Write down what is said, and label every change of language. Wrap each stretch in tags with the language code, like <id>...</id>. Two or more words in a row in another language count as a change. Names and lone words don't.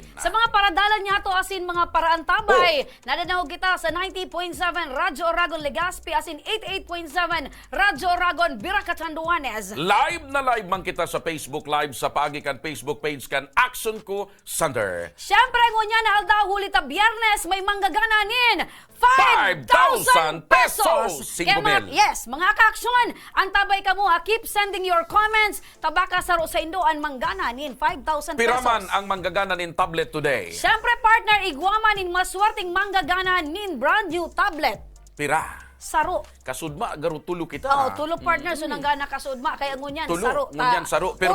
<bik>Sa mga paradalan niya to asin mga paraan tabay, nadanaw kita sa 90.7 Radyo Oragon Legazpi, asin 88.7 Radyo Oragon Biracatanduanes. Live na live man kita sa Facebook Live sa paagi kan Facebook page kan Action Ko Sander. Siyempre, ngunya na aldaw huli ta Biyernes, may manggagananin 5,000 pesos! 5,000. Yes, mga kaaksyon, antabay ka mo,</bik> <en>keep sending your comments.</en> <bik>Tabaka saro sa indo ang manggananin 5,000 pesos. Piraman ang manggagana nin</bik> <en>tablet today.</en> <bik>Siyempre, partner, igwaman nin maswerteng manggagana nin</bik> <en>brand new tablet.</en> <bik>Pira. Saro. Kasudma, garo tulo kita. Oo, tulo partner, so nanggana kasudma. Kaya ngunyan, Tulo, saro. ngunyan saro. Pero</bik>